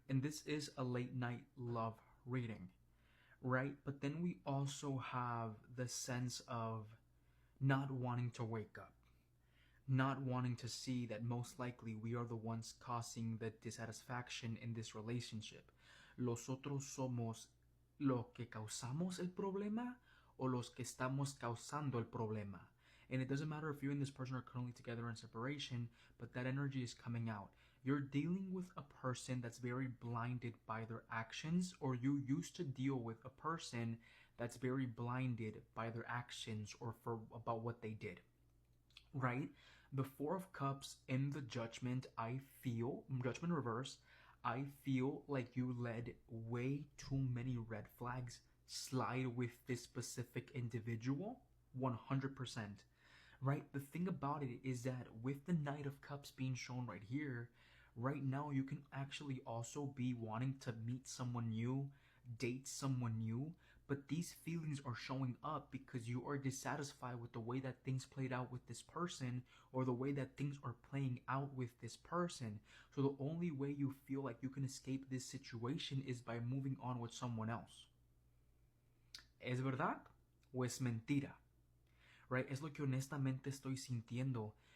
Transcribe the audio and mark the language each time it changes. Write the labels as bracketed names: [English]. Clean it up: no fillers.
[English] And this is a late night love reading, right? But then we also have the sense of not wanting to wake up, not wanting to see that most likely we are the ones causing the dissatisfaction in this relationship. [Spanish] Los otros somos lo que causamos el problema o los que estamos causando el problema. [English] And it doesn't matter if you and this person are currently together in separation, but that energy is coming out. You're dealing with a person that's very blinded by their actions, or you used to deal with a person that's very blinded by their actions or about what they did. Right? The Four of Cups in the Judgment, Judgment reverse, I feel like you let way too many red flags slide with this specific individual, 100%. Right? The thing about it is that with the Knight of Cups being shown right here, right now you can actually also be wanting to meet someone new, date someone new, but these feelings are showing up because you are dissatisfied with the way that things played out with this person, or the way that things are playing out with this person. So the only way you feel like you can escape this situation is by moving on with someone else. [Spanish] ¿Es verdad o es mentira? [English] Right? [Spanish] Es lo que honestamente estoy sintiendo.